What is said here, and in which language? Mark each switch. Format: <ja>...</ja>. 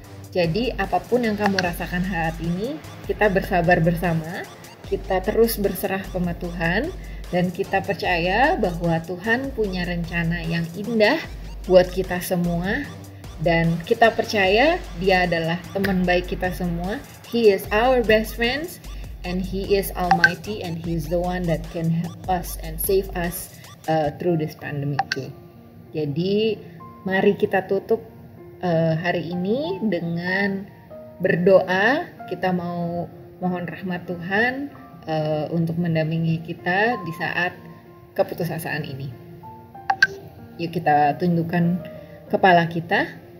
<id>Jadi apapun yang kamu rasakan saat ini, kita bersabar bersama, kita terus berserah sama Tuhan, dan kita percaya bahwa Tuhan punya rencana yang indah buat kita semua, dan kita percaya Dia adalah teman baik kita semua.</id> <en>He is our best friends, and He is Almighty, and He is the one that can help us and save us through this pandemic too.</en> <id>Jadi mari kita tutup hari ini dengan berdoa. Kita mau mohon rahmat Tuhan untuk mendampingi kita di saat keputusasaan ini. Yuk kita tundukkan kepala kita.</id>